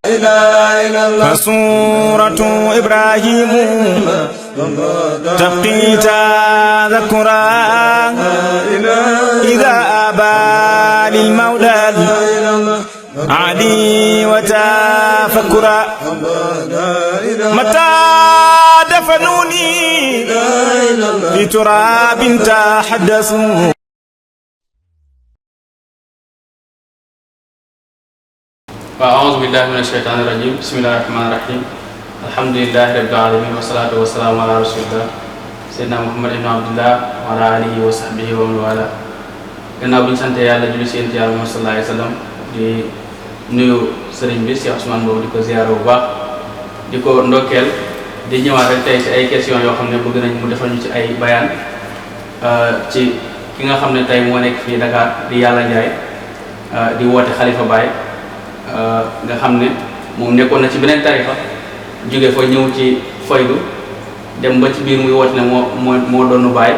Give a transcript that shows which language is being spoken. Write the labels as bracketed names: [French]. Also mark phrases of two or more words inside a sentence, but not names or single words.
[Arabic] فسورة إبراهيم تبقي تذكرا إذا أبى للمولى علي وتفكرا متى دفنوني في تراب تحدثوا. أعوذ بالله من الشيطان الرجيم. بسم الله الرحمن الرحيم. الحمد لله رب العالمين والصلاة والسلام على رسول الله سيدنا محمد بن عبد الله وعلى آله وصحبه ومن والاه. [Wolof] gannaaw bi ñu sant yàlla julli ci Yonent Yàlla Muhammad [Arabic] صلى الله عليه وسلم [Wolof] di nuyu sëriñ bi Cheikh Ousmane boobu di ko ziyaara bu baax di ko ndokkeel di ñëwaat rek tey ci ay questions yoo xam ne bëgg nañ mu defal ñu ci ay bayaan ci ki nga xam ne tey moo nekk fii Dakar di Yàlla Njaay di woote Xalifa Baay nga xam ne moom nekkoon na ci beneen tarixa jóge fa ñëw ci faydu dem ba ci biir muy woote ne moo doonu Baay.